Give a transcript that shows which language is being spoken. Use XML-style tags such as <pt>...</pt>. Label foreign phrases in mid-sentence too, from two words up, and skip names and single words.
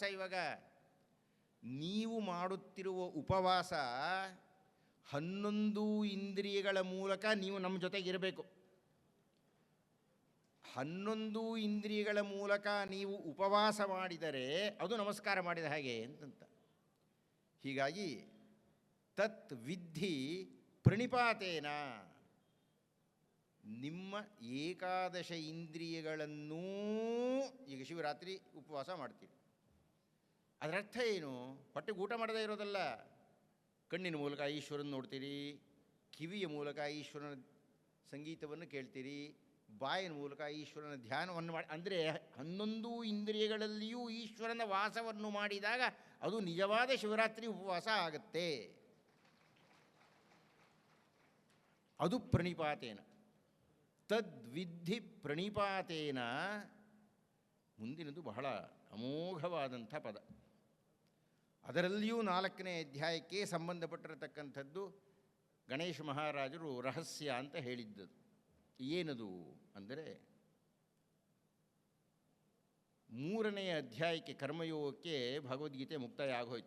<kn>ಇವಾಗ ನೀವು ಮಾಡುತ್ತಿರುವ ಉಪವಾಸ 11 ಇಂದ್ರಿಯಗಳ ಮೂಲಕ ನೀವು ನಮ್ಮ ಜೊತೆಗಿರಬೇಕು. 11 ಇಂದ್ರಿಯಗಳ ಮೂಲಕ ನೀವು ಉಪವಾಸ ಮಾಡಿದರೆ ಅದು ನಮಸ್ಕಾರ ಮಾಡಿದ ಹಾಗೆ ಅಂತಂತ.</kn> <sa>ಹೀಗಾಗಿ ತತ್ ವಿದ್ಧಿ ಪ್ರಣಿಪಾತೇನ,</sa> <kn>ನಿಮ್ಮ ಏಕಾದಶ ಇಂದ್ರಿಯಗಳನ್ನೂ, ಈಗ ಶಿವರಾತ್ರಿ ಉಪವಾಸ ಮಾಡ್ತೀರಿ, ಅದರರ್ಥ ಏನು? ಹೊಟ್ಟೆಗೆ ಊಟ ಮಾಡದೇ ಇರೋದಲ್ಲ. ಕಣ್ಣಿನ ಮೂಲಕ ಈಶ್ವರನ ನೋಡ್ತೀರಿ, ಕಿವಿಯ ಮೂಲಕ ಈಶ್ವರನ ಸಂಗೀತವನ್ನು ಕೇಳ್ತೀರಿ, ಬಾಯಿನ ಮೂಲಕ ಈಶ್ವರನ ಧ್ಯಾನವನ್ನು ಮಾಡಿ, ಅಂದರೆ 11 ಇಂದ್ರಿಯಗಳಲ್ಲಿಯೂ ಈಶ್ವರನ ವಾಸವನ್ನು ಮಾಡಿದಾಗ ಅದು ನಿಜವಾದ ಶಿವರಾತ್ರಿ ಉಪವಾಸ ಆಗುತ್ತೆ. ಅದು ಪ್ರಣಿಪಾತೇನ.</kn> <sa>ತದ್ವಿಧಿ ಪ್ರಣಿಪಾತೇನ</sa> <kn>ಮುಂದಿನದು ಬಹಳ ಅಮೋಘವಾದಂಥ ಪದ. ಅದರಲ್ಲಿಯೂ 4ನೇ ಅಧ್ಯಾಯಕ್ಕೆ ಸಂಬಂಧಪಟ್ಟಿರತಕ್ಕಂಥದ್ದು ಗಣೇಶ ಮಹಾರಾಜರು ರಹಸ್ಯ ಅಂತ ಹೇಳಿದ್ದದು. ಏನದು ಅಂದರೆ 3ನೇ ಅಧ್ಯಾಯಕ್ಕೆ ಕರ್ಮಯೋಗಕ್ಕೆ ಭಗವದ್ಗೀತೆ ಮುಕ್ತಾಯ ಆಗೋಯ್ತು.</kn>